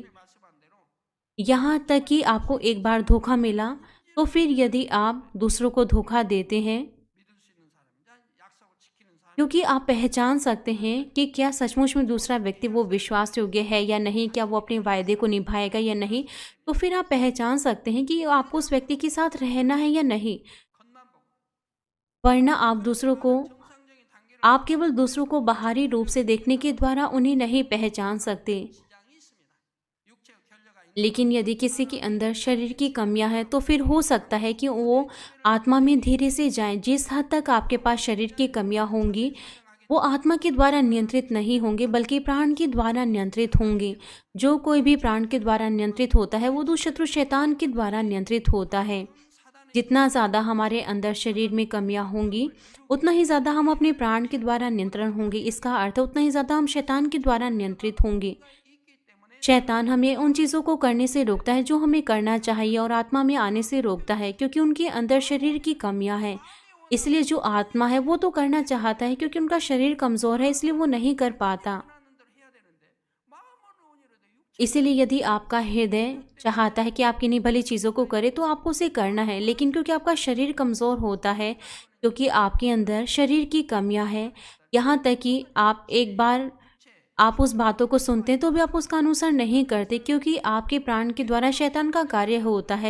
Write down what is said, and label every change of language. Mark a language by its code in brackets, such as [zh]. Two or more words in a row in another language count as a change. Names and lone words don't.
[hi] यहाँ तक कि आपको एक बार धोखा मिला तो फिर यदि आप दूसरों को धोखा देते हैं क्योंकि आप पहचान सकते हैं कि क्या सचमुच में दूसरा व्यक्ति वो विश्वास योग्य है या नहीं, क्या वो अपने वायदे को निभाएगा या नहीं। तो फिर आप पहचान सकते हैं कि आपको उस व्यक्ति के साथ रहना है या नहीं। [ko] 겉만 보고. [hi] वरना आप केवल दूसरों को बाहरी रूप से देखने के द्वारा उन्हें नहीं पहचान सकते। [ko] 지장이 있습니다. 육체의 결여가 있는 [hi] लेकिन यदि किसी के अंदर शरीर की कमियां हैं तो फिर हो सकता है कि वो आत्मा में धीरे से जाएं। जिस हद तक आपके पास शरीर की कमियां होंगी, वो आत्मा के द्वारा नियंत्रित नहीं होंगे बल्कि प्राण के द्वारा नियंत्रित होंगे। जो कोई भी प्राण के द्वारा नियंत्रित होता है वो दुष्ट शैतान के द्वारा नियंत्रित होता है। [ko] 사단의 [hi] जितना ज़्यादा हमारे अंदर शरीर में कमियां होंगी, उतना ही ज़्यादा हम अपने प्राण के द्वारा नियंत्रण होंगे। इसका अर्थ है उतना ही ज़्यादा हम शैतान के द्वारा नियंत्रित होंगे। [ko] 있기 때문에 [hi] शैतान हमें उन चीज़ों को करने से रोकता है जो हमें करना चाहिए और आत्मा में आने से रोकता है क्योंकि उनके अंदर शरीर की कमियां हैं। इसलिए जो आत्मा है वो तो करना चाहता है क्योंकि उनका शरीर कमज़ोर है, इसलिए वो नहीं कर पाता। [ko] 하는 대로 해야 되는데 마음은 온유로도 [hi] इसीलिए यदि आपका हृदय चाहता है कि आप किन्हीं भली चीज़ों को करें तो आपको उसे करना है, लेकिन क्योंकि आपका शरीर कमज़ोर होता है, क्योंकि आपके अंदर शरीर की कमियां हैं, यहाँ तक कि आप एक बार आप उस बातों को सुनते हैं तो भी आप उसका अनुसरण नहीं करते क्योंकि आपके प्राण के द्वारा शैतान का कार्य होता है।